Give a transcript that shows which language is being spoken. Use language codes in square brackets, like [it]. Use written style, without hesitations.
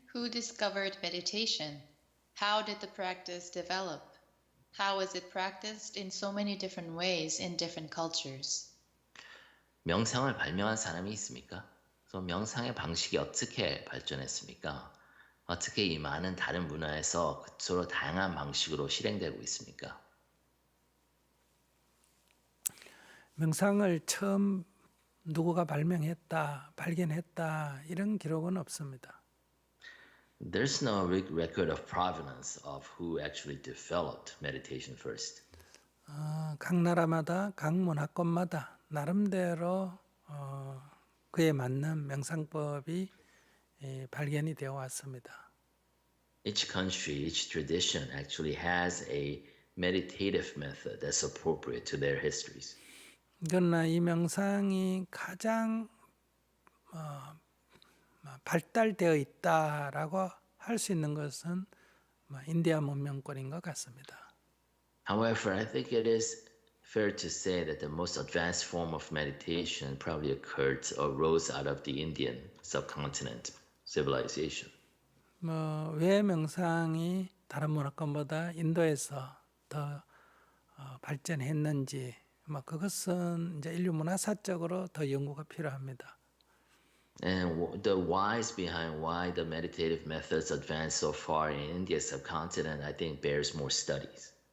[en] discovered meditation? How did the practice develop? How is it practiced in so many different ways in different cultures? [ko] 명상을 발명한 사람이 있습니까? 그래서 명상의 방식이 어떻게 발전했습니까? 어떻게 이 많은 다른 문화에서 서로 다양한 방식으로 실행되고 있습니까? 명상을 처음 누구가 발견했다 이런 기록은 없습니다. [en] There's no record of provenance of who actually developed meditation first. [ko] 각 나라마다 각 문화권마다 나름대로 그에 맞는 명상법이 발견이 되어 왔습니다. [en] Each country, each tradition actually has a meditative method that's appropriate to their histories. [ko] 그러나 이 명상이 가장 발달되어 있다라고 할 수 있는 것은 인디아 문명권인 것 같습니다. [en] However, I think it is fair to say that the most advanced form of meditation probably occurred or rose out of the Indian subcontinent civilization. [ko] 왜 명상이 다른 문화권보다 인도에서 더 발전했는지 그것은 이제 인류 문화사적으로 더 연구가 필요합니다. [en] And the whys behind why the meditative methods advanced so far in India's subcontinent, I think, bears more studies.